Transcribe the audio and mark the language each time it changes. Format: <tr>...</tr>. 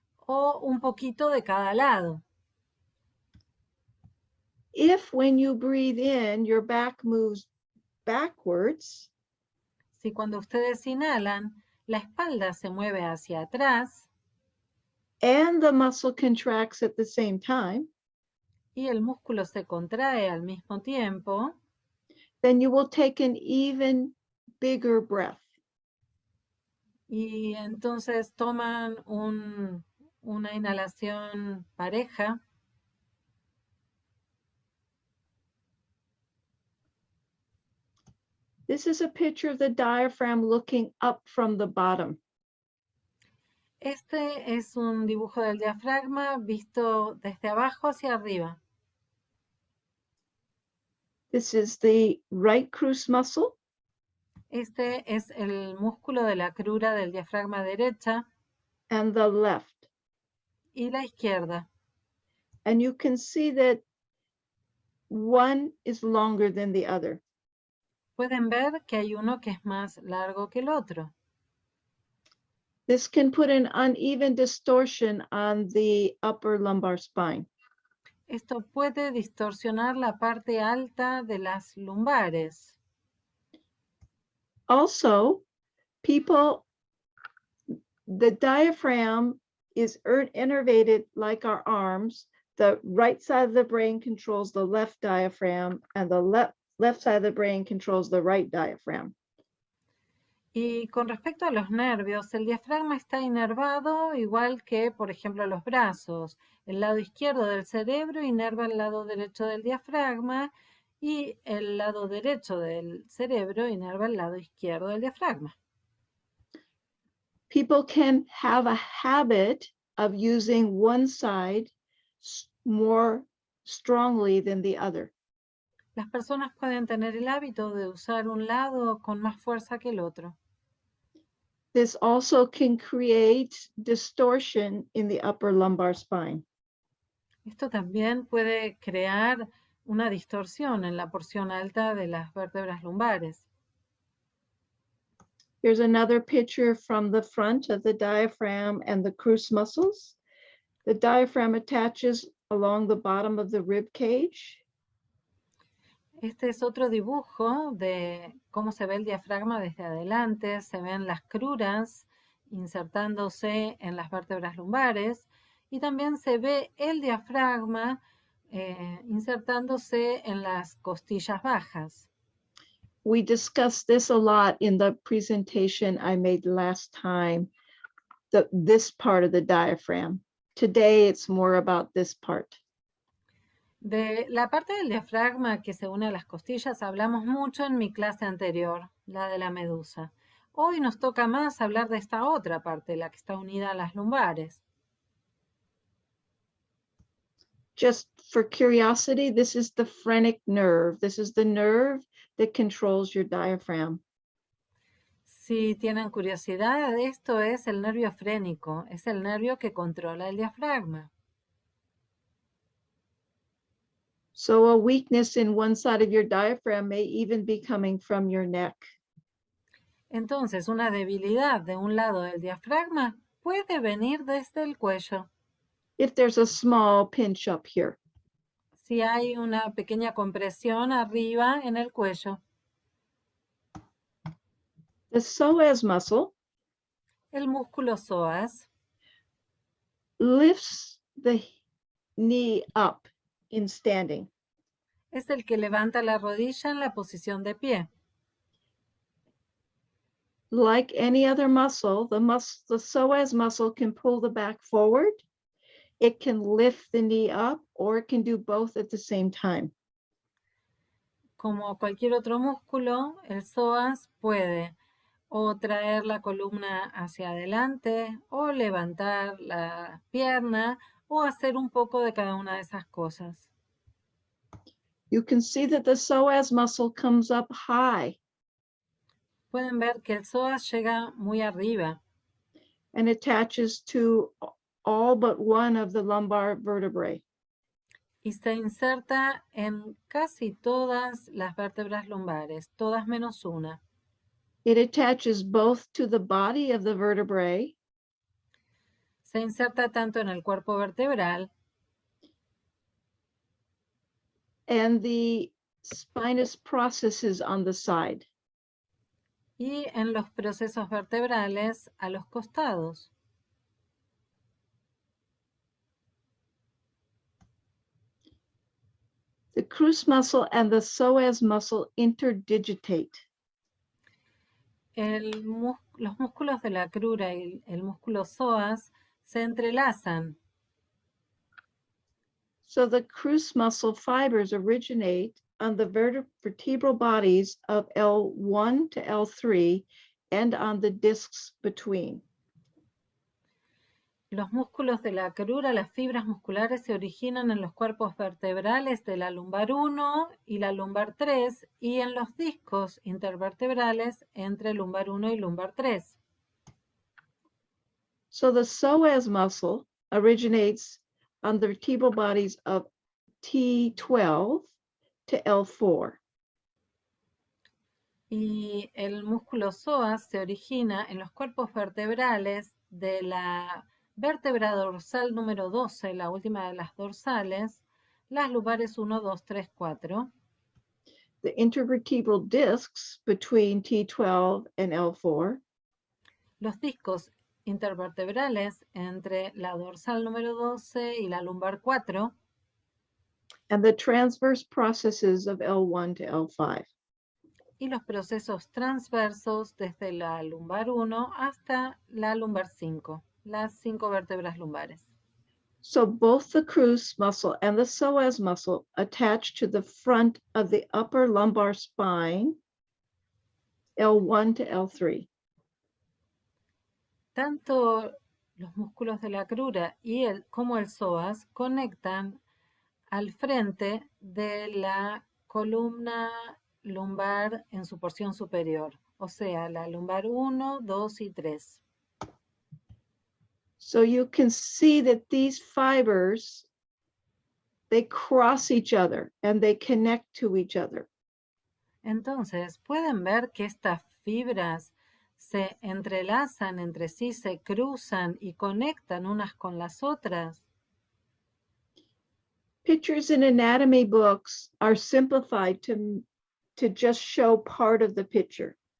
<es>o un poquito de cada lado.</es> <en>If when you breathe in, your back moves backwards,</en> <es>Si cuando ustedes inhalan, la espalda se mueve hacia atrás</es> <en>and the muscle contracts at the same time,</en> <es>y el músculo se contrae al mismo tiempo,</es> <en>then you will take an even bigger breath.</en> <es>y entonces toman una inhalación pareja.</es> <en>This is a picture of the diaphragm looking up from the bottom.</en> <es>Este es un dibujo del diafragma visto desde abajo hacia arriba.</es> <en>This is the right cruce muscle.</en> <es>Este es el músculo de la crura del diafragma derecha</es> <en>And the left.</en> <es>y la izquierda.</es> <en>And you can see that one is longer than the other.</en> <es>Pueden ver que hay uno que es más largo que el otro.</es> <en>This can put an uneven distortion on the upper lumbar spine.</en> <es>Esto puede distorsionar la parte alta de las lumbares.</es> <en>Also, the diaphragm is innervated like our arms. The right side of the brain controls the left diaphragm, and the left side of the brain controls the right diaphragm.</en> <es>Y con respecto a los nervios, el diafragma está inervado igual que, por ejemplo, los brazos. El lado izquierdo del cerebro inerva el lado derecho del diafragma y el lado derecho del cerebro inerva el lado izquierdo del diafragma.</es> <en>People can have a habit of using one side more strongly than the other.</en> <es>Las personas pueden tener el hábito de usar un lado con más fuerza que el otro.</es> <en>This also can create distortion in the upper lumbar spine.</en> <es>Esto también puede crear una distorsión en la porción alta de las vértebras lumbares.</es> <en>Here's another picture from the front of the diaphragm and the cruce muscles. The diaphragm attaches along the bottom of the rib cage.</en> <es>Este es otro dibujo de cómo se ve el diafragma desde adelante. Se ven las cruras insertándose en las vértebras lumbares y también se ve el diafragma insertándose en las costillas bajas.</es> <en>We discussed this a lot in the presentation I made last time, this part of the diaphragm. Today, it's more about this part.</en> <es>De la parte del diafragma que se une a las costillas hablamos mucho en mi clase anterior, la de la medusa. Hoy nos toca más hablar de esta otra parte, la que está unida a las lumbares.</es> <en>Just for curiosity, this is the phrenic nerve. This is the nerve that controls your diaphragm.</en> <es>Si tienen curiosidad, esto es el nervio frénico, es el nervio que controla el diafragma.</es> <en>So a weakness in one side of your diaphragm may even be coming from your neck.</en> <es>Entonces, una debilidad de un lado del diafragma puede venir desde el cuello.</es> <en>If there's a small pinch up here.</en> <es>Si hay una pequeña compresión arriba en el cuello.</es> <en>The psoas muscle</en> <es>El músculo psoas</es> <en>lifts the knee up in standing.</en> <es>es el que levanta la rodilla en la posición de pie.</es> <en>Like any other muscle, the psoas muscle can pull the back forward. It can lift the knee up, or it can do both at the same time.</en> <es>Como cualquier otro músculo, el psoas puede o traer la columna hacia adelante, o levantar la pierna, o hacer un poco de cada una de esas cosas.</es> <en>You can see that the psoas muscle comes up high.</en> <es>Pueden ver que el psoas llega muy arriba.</es> <en>And attaches to all but one of the lumbar vertebrae.</en> <es>Y se inserta en casi todas las vértebras lumbares, todas menos una.</es> <en>It attaches both to the body of the vertebrae.</en> <es>Se inserta tanto en el cuerpo vertebral</es> <en>And the spinous processes on the side.</en> <es>y en los procesos vertebrales a los costados.</es> <en>The cruce muscle and the psoas muscle interdigitate.</en> <es>Los músculos de la crura y el músculo psoas se entrelazan.</es> <en>So the cruce muscle fibers originate on the vertebral bodies of L1 to L3 and on the discs between.</en> <es>Los músculos de la crura, las fibras musculares se originan en los cuerpos vertebrales de la lumbar 1 y la lumbar 3 y en los discos intervertebrales entre lumbar 1 y lumbar 3.</es> <en>So the psoas muscle originates on the vertebral bodies of T12 to L4.</en> <es>Y el músculo psoas se origina en los cuerpos vertebrales de la vértebra dorsal número 12, la última de las dorsales, las lumbares 1, 2, 3, 4.</es> <en>The intervertebral discs between T12 and L4.</en> <es>Los discos intervertebrales entre la dorsal número 12 y la lumbar 4.</es> <en>And the transverse processes of L1 to L5.</en> <es>Y los procesos transversos desde la lumbar 1 hasta la lumbar 5, las 5 vértebras lumbares.</es> <en>So both the cruce muscle and the psoas muscle attach to the front of the upper lumbar spine, L1 to L3.</en> <es>Tanto los músculos de la crura como el psoas conectan al frente de la columna lumbar en su porción superior, o sea, la lumbar 1, 2 y 3.</es> <en>So you can see that these fibers they cross each other and they connect to each other.</en> <es>Entonces, pueden ver que estas fibras se entrelazan entre sí, se cruzan y conectan unas con las otras.</es> <en>Pictures in anatomy books are simplified to just show part of the picture.</en>